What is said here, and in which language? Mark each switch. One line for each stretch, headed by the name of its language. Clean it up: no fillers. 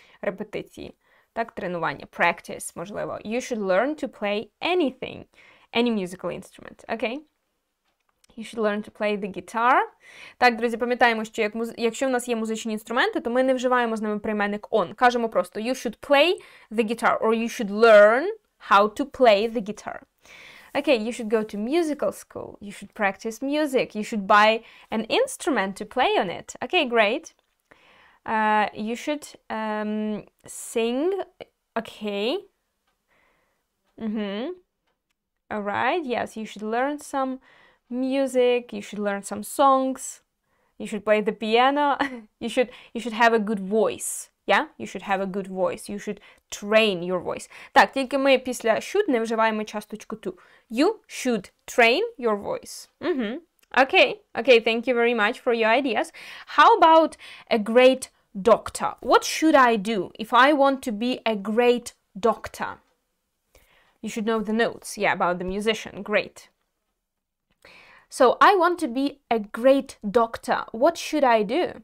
Ukrainian: Репетиції, так, тренування, practice, можливо.
English: You should learn to play anything, any musical instrument, okay? You should learn to play the guitar.
Ukrainian: Так, друзі, пам'ятаємо, що якщо в нас є музичні інструменти, то ми не вживаємо з ними прийменник on. Кажемо просто
English: you should play the guitar
Ukrainian: or you should learn how to play the guitar.
English: Okay, you should go to musical school. You should practice music. You should buy an instrument to play on it. Okay, great. You should sing. Okay. All right. Yes, you should learn some music. You should learn some songs. You should play the piano. You should have a good voice. Yeah? You should have a good voice. You should train your voice.
Ukrainian: Так, тільки ми після should не вживаємо часточку to.
English: You should train your voice. Okay. Okay, thank you very much for your ideas. How about a great doctor? What should I do if I want to be a great doctor? You should know the notes. Yeah, about the musician. Great. So, I want to be a great doctor. What should I do?